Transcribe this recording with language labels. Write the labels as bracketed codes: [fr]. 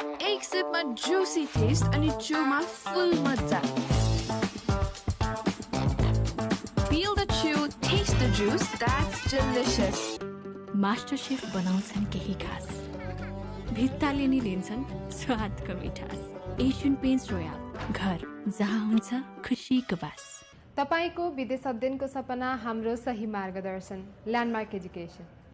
[ne] एक सिपमा Jussi test अनि चुमा फुल मजा। [en] Feel the chew, taste the juice, that's delicious. [ne] Master chef बनाउँछन् केही खास। भित्ताले नि लिन्छन् स्वादको मिठास। एशियन पेन्ट्स रोयल, घर जहाँ हुन्छ खुसीको बास। तपाईको विदेश अध्ययनको सपना हाम्रो सही मार्गदर्शन ल्यान्डमार्क एजुकेसन।